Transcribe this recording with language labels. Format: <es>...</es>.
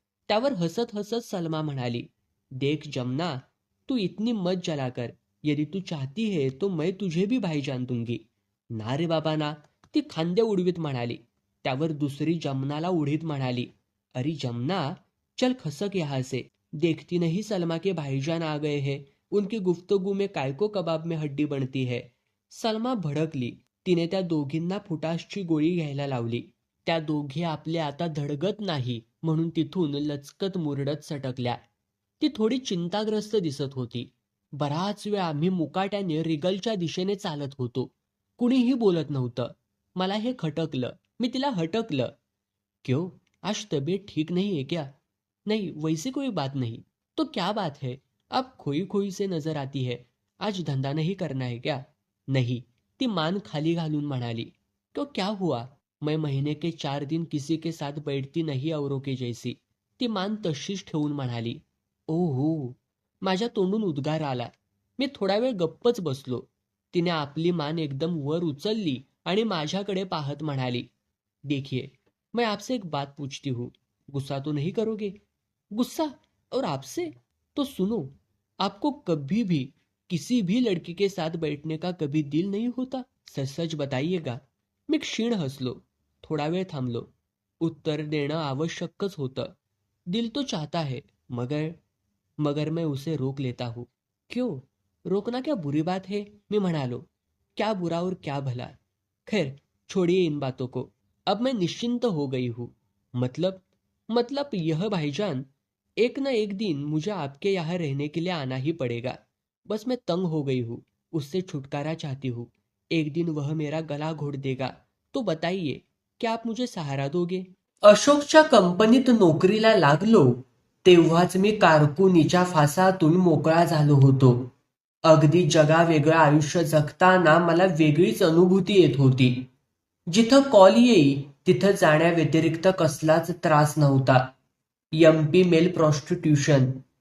<mr>त्यावर हसत हसत सलमा म्हणाली,</mr> <hi>देख जमना, तू इतनी मत जला कर. यदि तू चाहती है तो मैं तुझे भी भाईजान दूंगी. ना रे बाबा ना,</hi> <mr>ती खांदे उडवीत म्हणाली. त्यावर दुसरी जमनाला उडीत म्हणाली,</mr> <hi>अरे जमना, चल खसक यहाँ से. देखती नहीं सलमा के भाईजान आ गए हैं. उनकी गुफ्तगू में कायको कबाब में हड्डी बनती है.</hi> <mr>सलमा भडकली. तिने त्या दोघींना फुटासची गोळी घ्यायला लावली. त्या दोघी आपले आता धडगत नाही म्हणून तिथून लचकत मुरडत सटकल्या. ती थोडी चिंताग्रस्त दिसत होती. बराच वेळ आम्ही मुकाट्याने रिगलच्या दिशेने चालत होतो. कुणीही बोलत नव्हतं. मला हे खटकलं. मी तिला हटकलं.</mr> <hi>क्यों, आज तबीयत ठीक नहीं है क्या? नहीं, वैसी कोई बात नहीं. तो क्या बात है? आप खोई खोई से नजर आती है. आज धंधा नहीं करना है क्या? नहीं.</hi> <mr>ती मान खाली घालून म्हणाली.</mr> <hi>तो क्या हुआ? मैं महीने के 4 दिन किसी के साथ बैठती नहीं औरों के जैसी.</hi> <mr>ती मान तशीच ठेवून म्हणाली. ओहो. माझ्या तोंडून उद्गार आला. मी थोडा वेळ गप्पच बसलो. तिने आपली मान एकदम वर उचलली आणि माझ्याकडे पाहत म्हणाली,</mr> <hi>देखिए, मैं आपसे एक बात पूछती हूँ. गुस्सा तो नहीं करोगे? गुस्सा? और आपसे? तो सुनो, आपको कभी भी किसी भी लड़की के साथ बैठने का कभी दिल नहीं होता? सच सच बताइएगा.</hi> <mr>मी क्षीण हसलो. थोडा वेळ थांबलो. उत्तर देणं आवश्यकच होतं.</mr> <hi>दिल तो चाहता है, मगर मैं उसे रोक लेता हूँ. क्यों? रोकना क्या बुरी बात है?</hi> <mr>मी म्हणालो.</mr> <hi>क्या बुरा और क्या भला. खैर, छोड़िए इन बातों को. अब मैं निश्चिंत हो गई हूँ. मतलब यह भाईजान, एक न एक दिन मुझे आपके यहाँ रहने के लिए आना ही पड़ेगा. बस मैं तंग हो गई हूँ. उससे छुटकारा चाहती हूँ. एक दिन वह मेरा गला घोट देगा. तो बताइए, क्या आप मुझे सहारा दोगे?</hi> <mr>अशोकच्या कंपनीत नोकरीला लागलो तेव्हाच मी कारकुनीच्या फासातून मोकळा झालो होतो. अगदी जगावेगळं आयुष्य जगताना मला वेगळीच अनुभूती येत होती. जिथं कॉल येई तिथं जाण्याव्यतिरिक्त कसलाच त्रास नव्हता. MP mail prostitution,</mr>